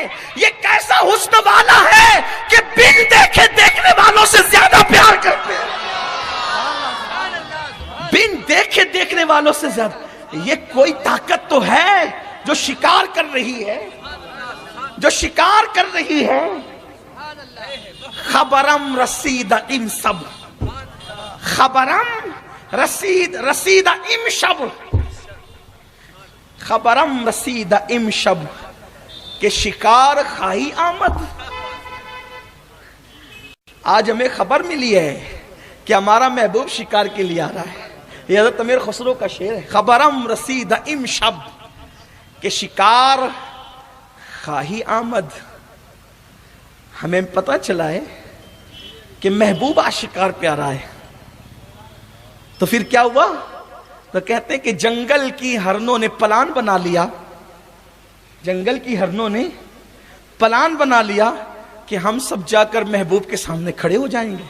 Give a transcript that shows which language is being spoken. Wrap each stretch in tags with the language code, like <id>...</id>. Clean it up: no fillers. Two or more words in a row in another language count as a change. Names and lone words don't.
<ur>یہ کیسا حسن والا ہے کہ بن دیکھے دیکھنے والوں سے زیادہ پیار کرتے ہیں. بن دیکھے دیکھنے والوں سے زیادہ. یہ کوئی طاقت تو ہے جو شکار کر رہی ہے, جو شکار کر رہی ہے.</ur> <fa>خبرم رسید ام سب, خبرم رسید ام شب, خبرم رسید ام شب, کہ شکار خواہی آمد.</fa> <ur>آج ہمیں خبر ملی ہے کہ ہمارا محبوب شکار کے لیے آ رہا ہے. یہ حضرت امیر خسرو کا شعر ہے,</ur> <fa>خبرم رسید ام شب, کہ شکار خواہی آمد.</fa> <ur>ہمیں پتہ چلا ہے کہ محبوب آج شکار پہ آ رہا ہے. تو پھر کیا ہوا؟ تو کہتے ہیں کہ جنگل کی ہرنوں نے پلان بنا لیا, جنگل کی ہرنوں نے پلان بنا لیا کہ ہم سب جا کر محبوب کے سامنے کھڑے ہو جائیں گے.</ur>